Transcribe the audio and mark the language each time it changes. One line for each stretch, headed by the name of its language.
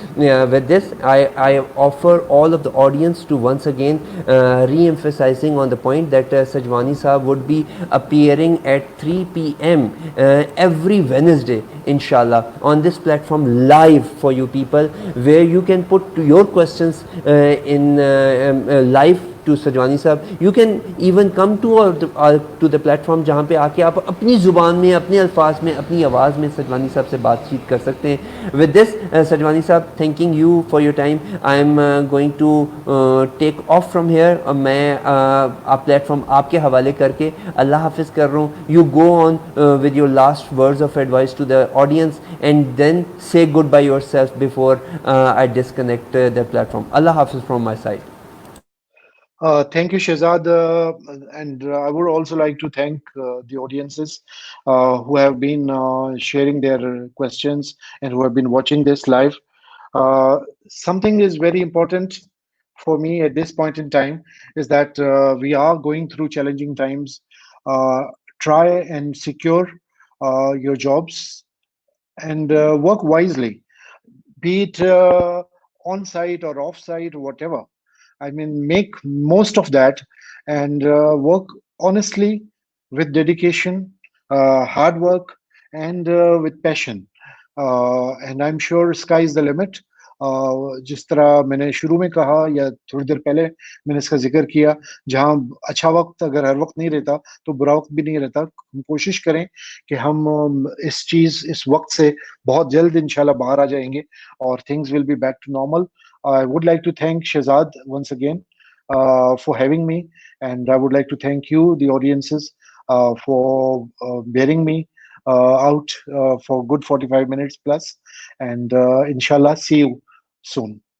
English: With this, I offer all of the audience to once again re-emphasizing on the point that Sajwani Saab would be appearing at 3 p.m. Every Wednesday, inshallah, on this platform live for you people, where you can put your questions in live to Sajwani Sahab. You can even come to the platform
Urdu: جہاں پہ آ کے آپ اپنی زبان میں، اپنے الفاظ میں، اپنی آواز میں سجوانی صاحب سے بات چیت کر سکتے ہیں.
English: With this, Sajwani Sahab, thanking you for your time. I am going to take off from here.
Urdu: میں آپ پلیٹ فارم آپ کے حوالے کر کے اللہ حافظ کر رہا ہوں.
English: You go on with your last words of advice to the audience, and then say goodbye yourself before I disconnect the platform. Allah hafiz from my side. Thank you, Shehzad. And I would also like to thank the audiences who have been sharing their questions and who have been watching this live. Something is very important for me at this point in time is that we are going through challenging times. Try and secure your jobs and work wisely, be it on site or off site, whatever. I mean, make most of that and work honestly, with dedication, hard work, and with passion. And I'm sure sky is the limit.
Urdu: جس طرح میں نے شروع میں کہا یا تھوڑی دیر پہلے میں نے اس کا ذکر کیا، جہاں اچھا وقت اگر ہر وقت نہیں رہتا تو برا وقت بھی نہیں رہتا. ہم کوشش کریں کہ ہم اس وقت سے بہت جلد انشاءاللہ باہر آ جائیں گے اور
English: things will be back to normal. I would like to thank Shehzad once again for having me, and I would like to thank you, the audiences, for bearing me out for good 45 minutes plus, and inshallah see you soon.